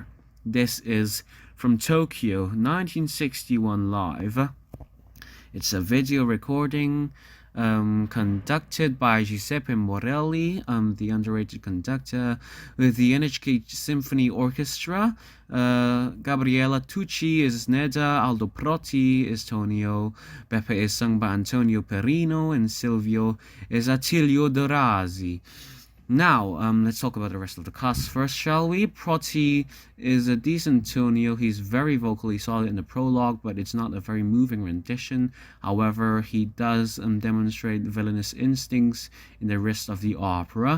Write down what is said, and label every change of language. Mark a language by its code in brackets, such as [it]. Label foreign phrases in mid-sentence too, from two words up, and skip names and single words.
[en] This is from Tokyo, 1961 live. It's a video recording conducted by Giuseppe Morelli, the underrated conductor, with the NHK Symphony Orchestra. Gabriella Tucci is Neda, Aldo Protti is Tonio, Beppe is sung by Antonio Perino, and Silvio is Attilio Dorazzi. Now, let's talk about the rest of the cast first, shall we? Protti is a decent Tonio. He's very vocally solid in the prologue, but it's not a very moving rendition. However, he does demonstrate villainous instincts in the rest of the opera.